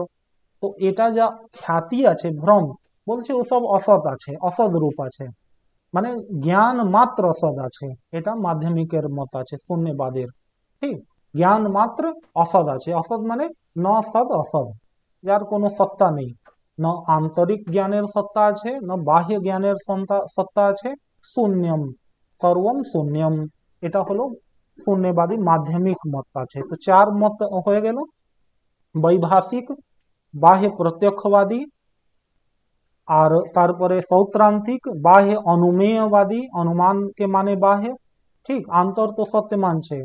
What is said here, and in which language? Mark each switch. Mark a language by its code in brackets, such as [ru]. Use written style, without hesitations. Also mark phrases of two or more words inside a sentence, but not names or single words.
[bn] তো এটা যা খ্যাতি আছে ভ্রম, বলছে ওসব অসৎ আছে, অসৎ রূপ আছে, মানে জ্ঞান মাত্র অসৎ আছে, এটা মাধ্যমিকের মত আছে শূন্যবাদের। ঠিক, জ্ঞান মাত্র অসৎ আছে, অসৎ মানে [sa] ন সদ অসৎ, [bn] যার কোনো সত্তা নেই, ন আন্তরিক জ্ঞানের সত্তা আছে, ন বাহ্য জ্ঞানের সত্তা আছে, [sa] শূন্যম, সর্বম শূন্যম, [bn] এটা হলো শূন্যবাদী মাধ্যমিক মত আছে। তো চার মত হয়ে গেল, বৈভাষিক, বাহ্য প্রত্যক্ষবাদী, আর তারপরে সৌত্রান্তিক, বাহ্য অনুমেয়বাদী, অনুমানকে মানে বাহ্য, ঠিক, আন্তর তো সত্য মানছে।